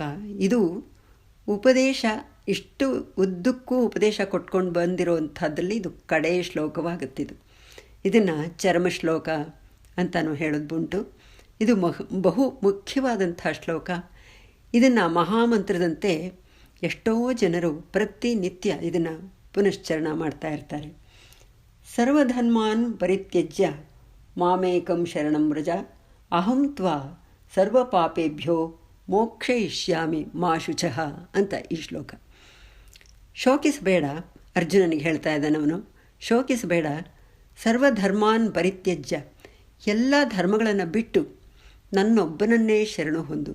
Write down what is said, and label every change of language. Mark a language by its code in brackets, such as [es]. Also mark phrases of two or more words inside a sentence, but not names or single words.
[kn] ಇದು ಉಪದೇಶ, ಇಷ್ಟು ಉದ್ದಕ್ಕೂ ಉಪದೇಶ ಕೊಟ್ಕೊಂಡು ಬಂದಿರೋವಂಥದ್ರಲ್ಲಿ ಇದು ಕಡೆಯ ಶ್ಲೋಕವಾಗುತ್ತಿದ್ದು. ಇದನ್ನು ಚರ್ಮ ಶ್ಲೋಕ ಅಂತಲೂ ಹೇಳೋದುಂಟು. ಇದು ಬಹು ಮುಖ್ಯವಾದಂಥ ಶ್ಲೋಕ. ಇದನ್ನು ಮಹಾಮಂತ್ರದಂತೆ ಎಷ್ಟೋ ಜನರು ಪ್ರತಿನಿತ್ಯ ಇದನ್ನು ಪುನಶ್ಚರಣ ಮಾಡ್ತಾ ಇರ್ತಾರೆ. [sa] ಸರ್ವಧರ್ಮಾನ್ ಪರಿತ್ಯಜ್ಯ ಮಾಮೇಕಂ ಶರಣಂ ವ್ರಜ ಅಹಂ ತ್ವಾ ಸರ್ವ ಪಾಪೇಭ್ಯೋ ಮೋಕ್ಷಯಿಷ್ಯಾಮಿ ಮಾ ಶುಚಃ [kn] ಅಂತ ಈ ಶ್ಲೋಕ. ಶೋಕಿಸಬೇಡ, ಅರ್ಜುನನಿಗೆ ಹೇಳ್ತಾ ಇದ್ದಾನವನು. ಶೋಕಿಸಬೇಡ, [sa] ಸರ್ವಧರ್ಮಾನ್ ಪರಿತ್ಯಜ್ಯ [kn] ಎಲ್ಲ ಧರ್ಮಗಳನ್ನು ಬಿಟ್ಟು ನನ್ನೊಬ್ಬನನ್ನೇ ಶರಣು ಹೊಂದು.